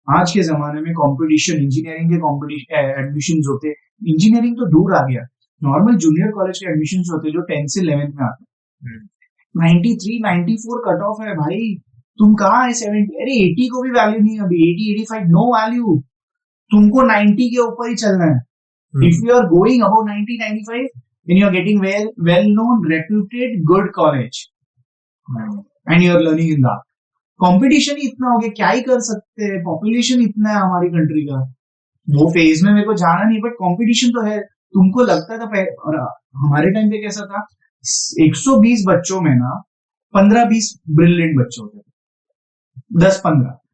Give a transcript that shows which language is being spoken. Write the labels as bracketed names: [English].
[Hindi] आज के जमाने में कंपटीशन, इंजीनियरिंग के कंपटीशन एडमिशन होते, इंजीनियरिंग तो दूर आ गया, नॉर्मल जूनियर कॉलेज के एडमिशन होते जो 10th से 11th में आते, 93-94 कट ऑफ है भाई, तुम कहाँ है 70, अरे 80 को भी वैल्यू नहीं, अभी 80-85 नो वैल्यू, तुमको 90 के ऊपर ही चलना है। [English] If you are going about 90-95 then you are getting well known, reputed, good college and you are learning in that. [Hindi] Competition ही इतना हो गया, क्या ही कर सकते हैं, पॉपुलेशन इतना है हमारी कंट्री का, वो फेज में मेरे को जाना नहीं, बट कंपटीशन तो है। तुमको लगता था, और हमारे टाइम पे कैसा था, 120 बच्चों में ना 15-20 ब्रिलियंट बच्चे होते थे, 10-15।